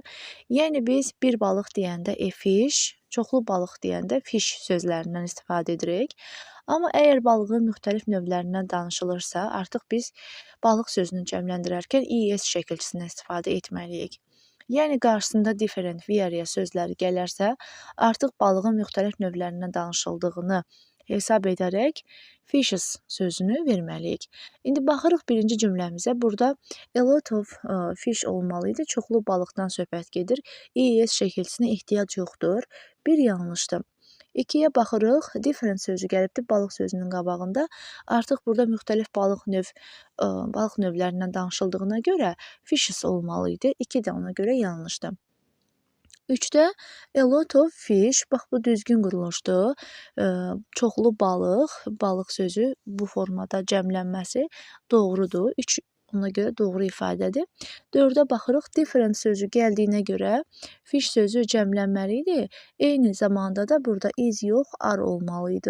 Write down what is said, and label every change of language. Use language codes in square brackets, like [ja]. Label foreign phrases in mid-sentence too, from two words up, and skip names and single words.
[az] Yəni biz bir balıq deyəndə [en] a fish, [az] çoxlu balıq deyəndə fish sözlərindən istifadə edirik. Amma əgər balığın müxtəlif növlərindən danışılırsa, artıq biz balıq sözünü cəmləndirərkən es şəkilçisindən istifadə etməliyik. Yəni qarşısında [en] different, various [az] sözləri gələrsə, artıq balığın müxtəlif növlərindən danışıldığını hesab edərək fishes sözünü verməliyik. İndi baxırıq birinci cümləmizə. [en] Burada a lot of fish [az] olmalı idi. Çoxlu balıqdan söhbət gedir. Es şəkilçisinə ehtiyac yoxdur. Bir yanlışdır. 2-yə baxırıq. Different sözü gəlibdir balıq sözünün qabağında. Artıq burada müxtəlif balıq növlərindən danışıldığına görə fishes olmalı idi. 2 də ona görə yanlışdır. 3-də [en] a lot of fish, [az] bax bu düzgün quruluşdur. Çoxlu balıq, balıq sözü bu formada cəmlənməsi doğrudur. 3 ona görə doğru ifadədir. 4-ə baxırıq, different sözü gəldiyinə görə fish sözü cəmlənməli idi. Eyni zamanda da burada is yox, are olmalı idi.